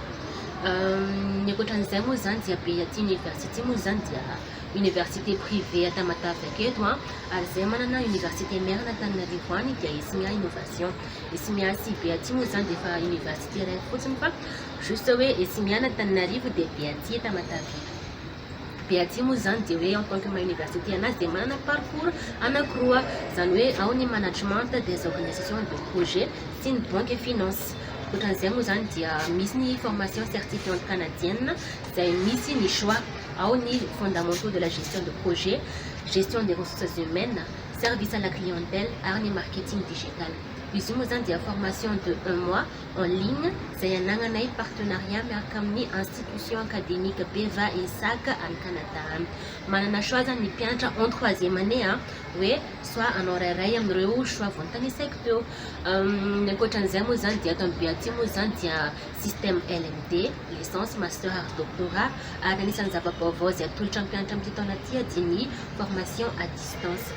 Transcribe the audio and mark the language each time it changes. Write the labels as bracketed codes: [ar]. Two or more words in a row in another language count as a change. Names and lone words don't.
[mg] Ny ankoatran'izay moa zany dia Beaty Université moa zany dia [fr] université privée [mg] Tamatave aketo ary izay manana [fr] université mère [mg] Antananarivo any dia Ismia Innovation. Ismia sy Beaty moa zany dia efa université iray fotsiny fa juste hoe Ismia Antananarivo dia Beaty Tamatave. Beaty moa zany dia hoe [fr] en tant que université [mg] anazy dia manana parcours anankiroa zany hoe ao ny [fr] management des organisations de projet [mg] sy ny [fr] banque et finance. [mg] Ankoatran'izay moa zany dia misy ny [fr] formation certifiante canadienne [mg] izay misy ny choix ao ny [fr] fondamentaux de la gestion de projet, gestion des ressources humaines, service à la clientèle [mg] ary ny [fr] marketing digital. [mg] Izy io moa zany dia [fr] formation de 1 mois en ligne [mg] izay anagnanay partenariat miaraka amin'ny [fr] institution académique [mg] Beva ESAC any Canada any. Manana choix zany ny mpianatra [fr] en 3e année [mg] hoe soit anao rairay amin'ireo choix voantanisaiky teo. Ny ankoatran'izay moa zany dia ato amin'ny Beaty moa zany dia [fr] système LMD, licence, master [mg] ary doctorat ary anisan'ny zava-baovao izay atolotra ny mpianatra amin'ity taona ity dia ny [fr] formation à distance.